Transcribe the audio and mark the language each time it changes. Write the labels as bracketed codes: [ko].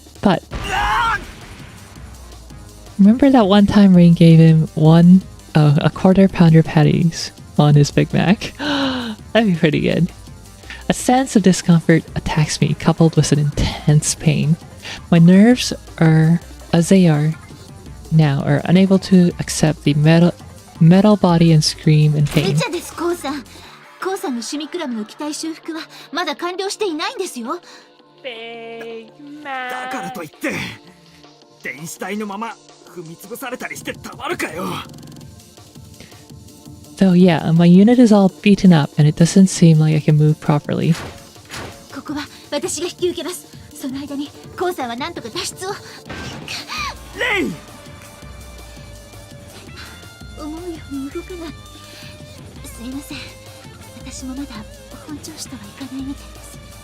[en] But remember that one time Rain gave him a quarter pounder patties on his Big Mac? That'd be pretty good. A sense of discomfort attacks me, coupled with an intense pain. My nerves are, as they are now, are unable to accept the metal body and scream in [ja] め [en] pain. [ja] ちゃです、コウさん。コウさんの趣味クラブの機体修復はまだ完了していないんですよ。 [en] Big [ja] だから [en] Mac. [ja] といって電子体のまま踏み潰されたりしてたまるかよ。 [en] So yeah, my unit is all beaten up and it doesn't seem like I can move properly. [ja] ここは私が引き受けます。その間にコウさんはなんとか脱出を。レイン、思うように動かない。すいません。私もまだ本調子とはいかないみたいです。